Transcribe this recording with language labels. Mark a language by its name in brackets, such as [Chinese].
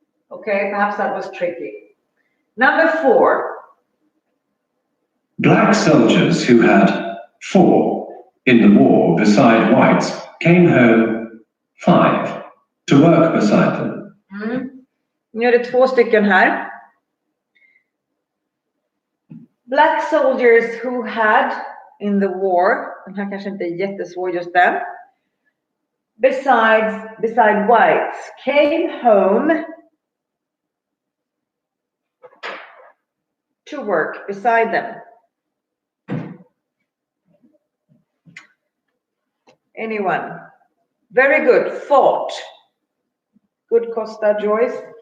[English] Okay, perhaps that was tricky. Number 4. Black soldiers who had 4 in the war beside whites came home 5 to work beside them. [Swedish] Nu är det 2 stycken här. [English] Black soldiers who had in the war, [Swedish] den här kanske inte är jättesvår just den. [English] Beside whites came home to work beside them. Anyone? Very good. Fought. Good, Costa Joyce.